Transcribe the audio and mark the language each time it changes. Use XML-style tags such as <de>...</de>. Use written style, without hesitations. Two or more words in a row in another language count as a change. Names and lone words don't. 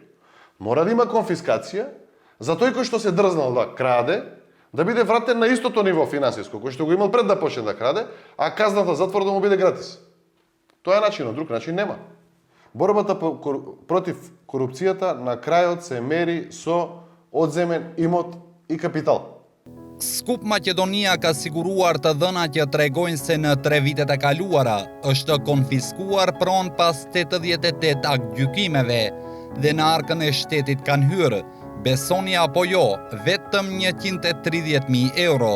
<mk>Мора да има конфискација за тој кој што се дрзнал да краде, да биде вратен на истото ниво финансиско, кој што го имал пред да почне да краде, а казната затвор да му биде гратис. Тоа е начинот, друг начин нема. Борбата против корупцијата на крајот се мери со одземен имот и капитал.</mk> <sq>Skup Maqedonia ka siguruar të dhënat që tregojnë se në 3 vitet e kaluara është konfiskuar pronë pas 88 aktgjykimeve dhe në arkën e shtetit kanë hyrë, besoni apo jo, vetëm 130.000 euro.</sq>